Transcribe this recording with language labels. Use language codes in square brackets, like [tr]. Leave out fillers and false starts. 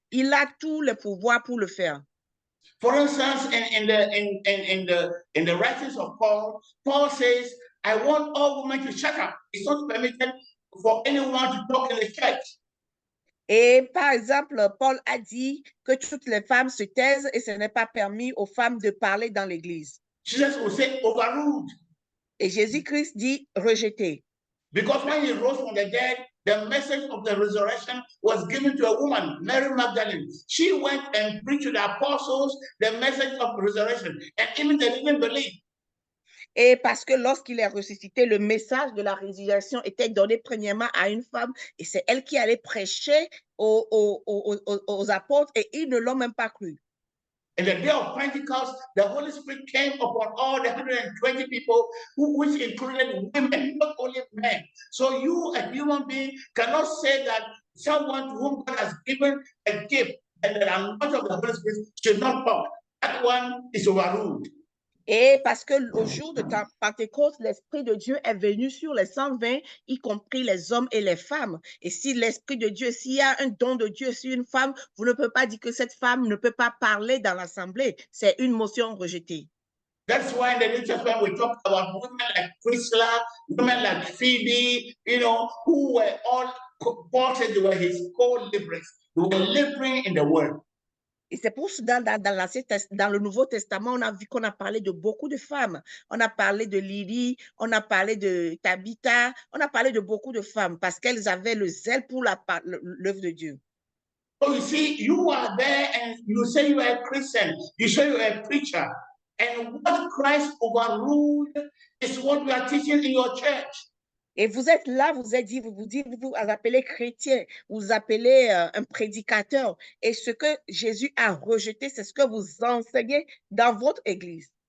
[fr] Il a tous les pouvoirs pour le faire. [en] For instance, in the writings of Paul, Paul says, I want all women to shut up. It's not permitted for anyone to talk in the church. [fr] Et par exemple, Paul a dit que toutes les femmes se taisent et ce n'est pas permis aux femmes de parler dans l'église. [en] Jesus will say overruled. [fr] Et Jésus-Christ dit rejeté. [en] Because when he rose from the dead, the message of the resurrection was given to a woman, Mary Magdalene. She went and preached to the apostles the message of resurrection, and even they didn't believe. [fr] Et parce que lorsqu'il est ressuscité, le message de la résurrection était donné premièrement à une femme et c'est elle qui allait prêcher aux apôtres et ils ne l'ont même pas cru. [en] In the day of Pentecost, the Holy Spirit came upon all the 120 people, which included women, not only men. So you, a human being, cannot say that someone to whom God has given a gift and the anointing of the Holy Spirit should not talk. That one is overruled. [fr] Et parce que au jour de Pentecôte, l'Esprit de Dieu est venu sur les 120, y compris les hommes et les femmes. Et si l'Esprit de Dieu, s'il y a un don de Dieu sur une femme, vous ne pouvez pas dire que cette femme ne peut pas parler dans l'Assemblée. C'est une motion rejetée. [en] That's why in the New Testament we talk about women like Priscilla, women like Phoebe, who were all ported, they were his co-laborers. They were laboring in the word. [fr] Et c'est pour ça, dans le Nouveau Testament, on a vu qu'on a parlé de beaucoup de femmes. On a parlé de Lydie, on a parlé de Tabitha, on a parlé de beaucoup de femmes parce qu'elles avaient le zèle pour l'œuvre de Dieu. [en] So you see, you are there and you say you are a Christian, you say you are a preacher. And what Christ overruled is what we are teaching in your church. [fr] Et vous êtes là, vous appelez chrétien, vous appelez un prédicateur. Et ce que Jésus a rejeté, c'est ce que vous enseignez dans votre église.